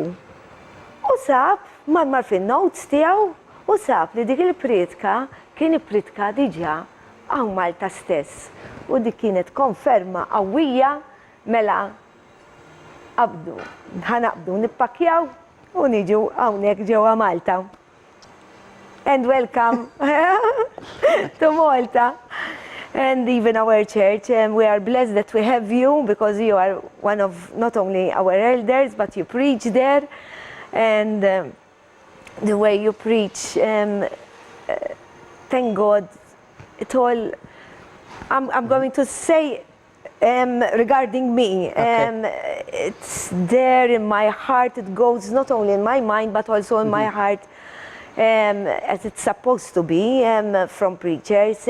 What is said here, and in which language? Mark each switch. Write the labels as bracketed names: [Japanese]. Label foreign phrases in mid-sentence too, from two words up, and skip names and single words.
[Maltese] U sab marmar fin-notes tiegħu u sab li dik il-pritka kien ippritka diġà hawn Malta stess. U dik kienet konferma qawwija mela ħanaqbdu nippakjaw u niġu hawnhekk ġewwa Malta. [English] And welcome to Malta. And even our church, we are blessed that we have you because you are one of not only our elders, but you preach there. And the way you preach, thank God, it all, I'm going to say regarding me, it's there in my heart, it goes not only in my mind, but also in my heart, as it's supposed to be from preachers.